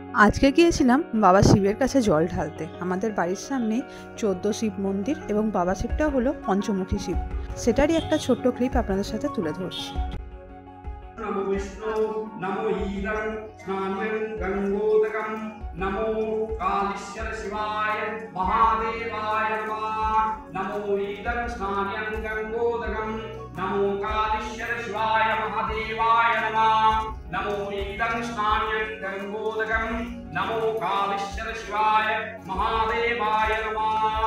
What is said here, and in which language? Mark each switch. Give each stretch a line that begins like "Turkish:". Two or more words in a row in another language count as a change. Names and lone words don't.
Bangla: আজকে গিয়েছিলাম বাবা শিবের কাছে জল ঢালতে। আমাদের বাড়ির সামনে 14 শিব মন্দির এবং বাবা শিবটা হলো পঞ্চমুখী শিব। সেটারই একটা ছোট্ট ক্লিপ আপনাদের সাথে তুলে ধরছি।
Sanskrit: नमो विष्णु नमो ईदं स्नानं गंगोदकं नमो कालीश्वर शिवाय महादेवाय नमः नमो ईदं स्नानं गंगोदकं नमो कालीश्वर शिवाय महादेवाय नमः नमो ईदं स्नानं गंगोदकं नमो कालीश्वर शिवाय महादेवाय नमः।